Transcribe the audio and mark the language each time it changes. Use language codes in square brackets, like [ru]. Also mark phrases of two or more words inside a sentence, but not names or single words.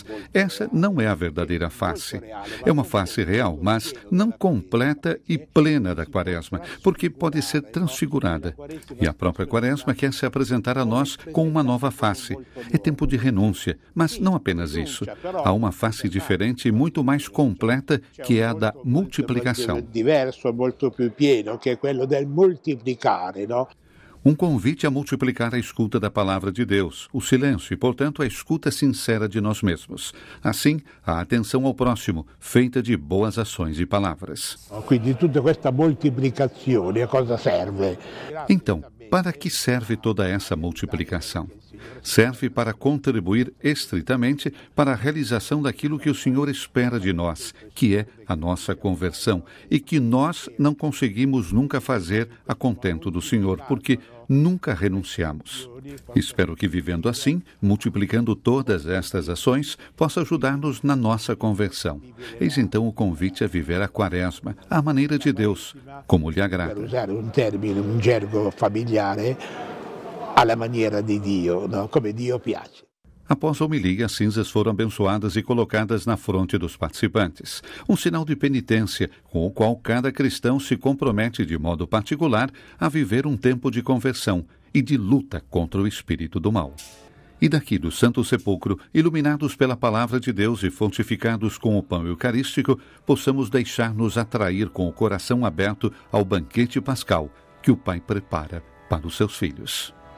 [pt] Essa não é a verdadeira face. É uma face real, mas não completa e plena da quaresma, porque pode ser transfigurada. E a própria quaresma quer se apresentar a nós com uma nova face. É tempo de renúncia, mas não apenas isso. Há uma face diferente e muito mais completa, que é a da multiplicação. [it] Diverso, molto più pieno, [pt] que é [it] quello del multiplicare, [pt] não? Um convite a multiplicar a escuta da palavra de Deus, o silêncio e, portanto, a escuta sincera de nós mesmos. Assim, a atenção ao próximo, feita de boas ações e palavras. [it] Quindi tutta questa moltiplicazione, a cosa serve? [pt] Então, para que serve toda essa multiplicação? Serve para contribuir estritamente para a realização daquilo que o Senhor espera de nós, que é a nossa conversão, e que nós não conseguimos nunca fazer a contento do Senhor, porque nunca renunciamos. Espero que, vivendo assim, multiplicando todas estas ações, possa ajudar-nos na nossa conversão. Eis então o convite a viver a quaresma, à maneira de Deus, como lhe agrada. [it] Per usare um termine, um gergo familiare, alla maniera di Dio, no? Come Dio piace. [pt] Após a homilia, as cinzas foram abençoadas e colocadas na fronte dos participantes. Um sinal de penitência, com o qual cada cristão se compromete de modo particular a viver um tempo de conversão e de luta contra o espírito do mal. E daqui do Santo Sepulcro, iluminados pela palavra de Deus e fortificados com o pão eucarístico, possamos deixar-nos atrair com o coração aberto ao banquete pascal que o Pai prepara para os seus filhos.